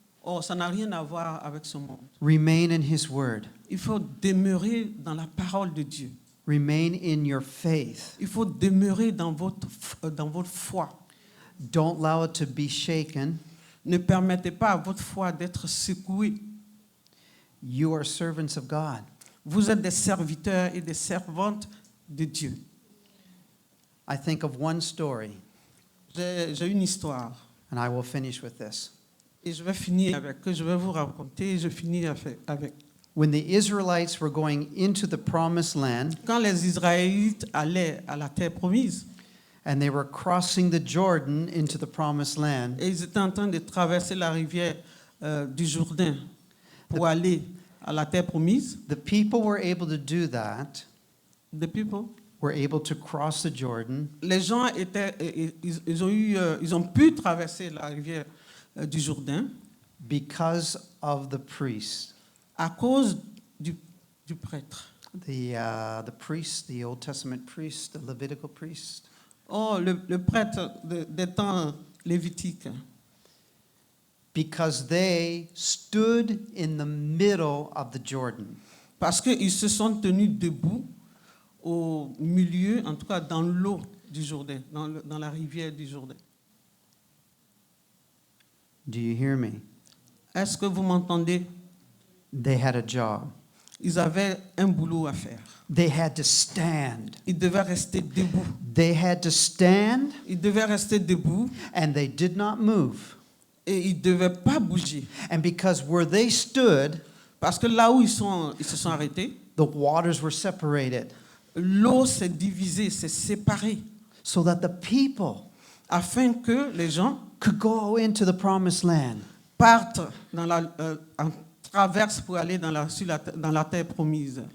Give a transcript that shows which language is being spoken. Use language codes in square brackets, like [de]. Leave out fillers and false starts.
[fr] Oh, ça n'a rien à voir avec ce monde. [en] Remain in His Word. [fr] Il faut demeurer dans la parole de Dieu. [en] Remain in your faith. [fr] Il faut demeurer dans votre foi. [en] Don't allow it to be shaken. [fr] Ne permettez pas à votre foi d'être secouée. [en] You are servants of God. [fr] Vous êtes des serviteurs et des servantes de Dieu. [en] I think of one story, [fr] J'ai une histoire [en] and I will finish with this. [fr] et je vais finir que je vais vous raconter et je finis avec. [en] When the Israelites were going into the promised land [fr] Quand les Israélites allaient à la terre promise [en] and they were crossing the Jordan into the promised land, [fr] et ils étaient en train de traverser la rivière du Jourdain pour aller à la terre promise, [en] the people were able to do that, the people, were able to cross the Jordan [fr] les gens ils ont pu traverser la rivière du Jourdain [en] because of the priest. [fr] à cause du prêtre. [en] The priest, the Old Testament priest, the Levitical priest, [fr] Oh, le prêtre des temps lévitiques. [en] because they stood in the middle of the Jordan. [fr] Parce qu'ils se sont tenus debout au milieu, en tout cas dans l'eau du Jourdain, dans la rivière du Jourdain. [en] Do you hear me? [fr] Est-ce que vous m'entendez? [en] They had a job. [fr] Ils avaient un boulot à faire. [en] They had to stand. [fr] Ils devaient rester debout. [en] They had to stand, [fr] Ils devaient rester debout [en] and they did not move. [fr] et ils ne devaient pas bouger. [en] And because where they stood, [fr] Parce que là où ils se sont arrêtés, [en] the waters were separated, [fr] l'eau s'est divisée, s'est séparée, [en] so that the people [fr] afin que les gens [en] could go into the promised land. [fr] partent en traverse pour aller dans la terre promise.